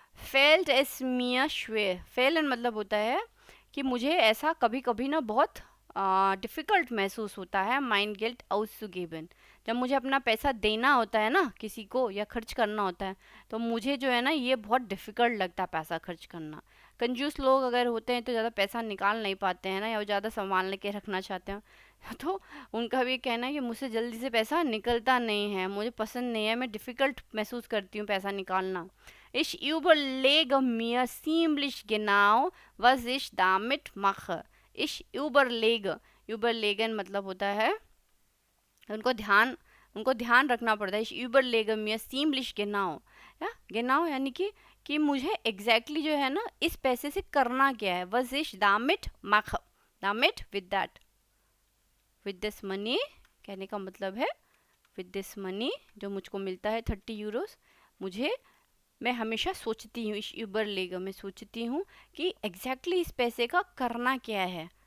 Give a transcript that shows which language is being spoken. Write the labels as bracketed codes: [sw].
[de] फेल्ट एस मिया श्वेर, [hi] fallen मतलब होता है कि मुझे ऐसा कभी कभी ना बहुत डिफ़िकल्ट महसूस होता है, माइंड गिल्ट आउसगेबन, जब मुझे अपना पैसा देना होता है ना किसी को या खर्च करना होता है तो मुझे जो है ना ये बहुत डिफ़िकल्ट लगता है पैसा खर्च करना। कंजूस लोग अगर होते हैं तो ज़्यादा पैसा निकाल नहीं पाते हैं ना, या वो ज़्यादा संभाल के रखना चाहते हैं, तो उनका भी कहना है कि मुझसे जल्दी से पैसा निकलता नहीं है, मुझे पसंद नहीं है, मैं डिफ़िकल्ट महसूस करती हूँ पैसा निकालना। [de] Ich überlege mir ziemlich genau, was ich damit mache। [hi] Ich überlege, überlegen मतलब होता है उनको ध्यान रखना पड़ता है। [de] Ich überlege mir ziemlich genau, [hi] या genau यानी कि मुझे एग्जैक्टली जो है ना इस पैसे से करना क्या है। [de] was ich damit mache, [hi] damit [en] with that, with this money [hi] कहने का मतलब है with this money जो मुझको मिलता है 30 यूरोस, मैं हमेशा सोचती हूँ, इस यूबर लेगा मैं सोचती हूँ कि एग्जैक्टली इस पैसे का करना क्या है।